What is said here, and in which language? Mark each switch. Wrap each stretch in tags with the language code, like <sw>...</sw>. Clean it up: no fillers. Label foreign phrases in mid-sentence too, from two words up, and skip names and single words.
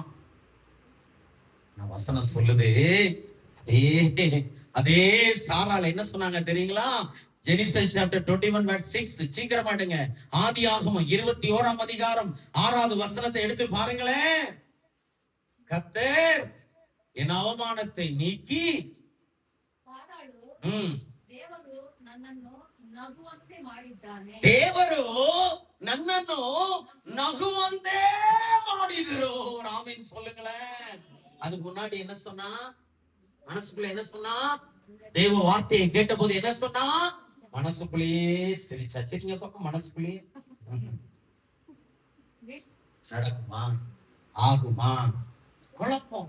<ta>நான் வசனம் சொல்லுது, அதே சாரால என்ன சொன்னாங்க தெரியுங்களா? ஜெனிசிஸ் சாப்டர் 21:6. சீக்கிரமாடுங்க. ஆதியாகமம் 21ஆம் அதிகாரம் 6வது வசனத்தை எடுத்து பாருங்களேன். கர்த்தர் என் அவமானத்தை நீக்கி</ta> <kn>ದೇವರು ನನ್ನನ್ನು ನಗುವಂತೆ ಮಾಡಿದ್ರು.</kn> <ta>ஆமென் சொல்லுங்களேன். அதுக்கு முன்னாடி என்ன சொன்னா? மனசுக்குள்ள என்ன சொன்னா? தேவ வார்த்தையை கேட்ட போது என்ன சொன்னா? மனசுக்குள்ளேயே சிரிச்சா. சரிங்க பாப்பா, மனசுக்குள்ளேயே நடக்குமா, ஆகுமா, குழப்பம்.</ta>